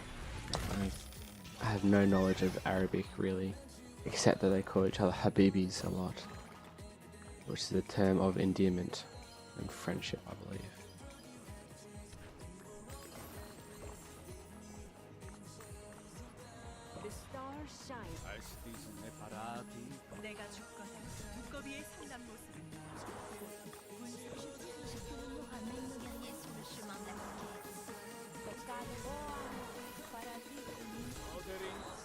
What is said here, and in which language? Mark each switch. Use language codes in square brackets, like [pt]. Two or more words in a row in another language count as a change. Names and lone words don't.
[en] I have no knowledge of Arabic really, except that they call each other Habibis a lot, which is a term of endearment and friendship, I believe. The stars shine. [ko] 내가 죽거나 두꺼비의 상남 모습을 [fr] Je ramène nos guerriers sur le chemin de la conquête. [es] Pecado para ti.